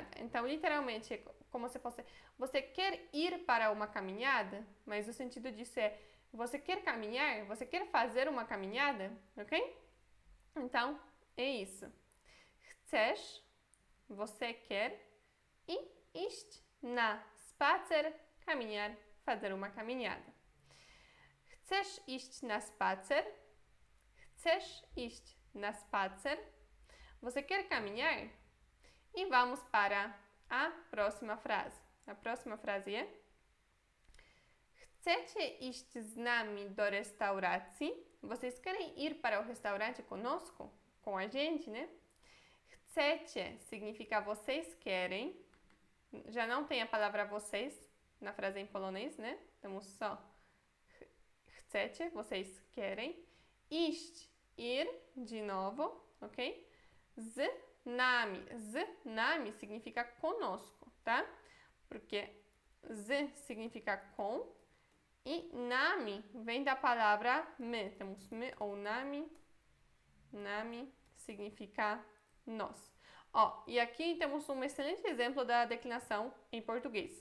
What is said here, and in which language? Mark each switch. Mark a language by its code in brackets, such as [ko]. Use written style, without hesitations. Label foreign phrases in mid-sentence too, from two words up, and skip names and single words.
[pt] Então, literalmente, é como se fosse, você quer ir para uma caminhada, mas o sentido disso é, você quer caminhar, você quer fazer uma caminhada, ok? Então, é isso. Chcesz, você quer, e [pl] iść na spacer, [pt] caminhar, fazer uma caminhada. [pl] Chcesz iść na spacer? Chcesz iść na spacer? [pt] Você quer caminhar? E vamos para a próxima frase. A próxima frase é [pl] Chcecie iść z nami do restauracji? [pt] Vocês querem ir para o restaurante conosco? Com a gente, né? Chcecie significa vocês querem. Já não tem a palavra vocês na frase em polonês, né? Temos só chcecie, vocês querem. Iść, ir, de novo, ok? [pl] Z nami [pt] significa conosco, tá? Porque z significa com e nami vem da palavra me. Temos me ou nami. Nami significa nós. Ó, e aqui temos um excelente exemplo da declinação em português.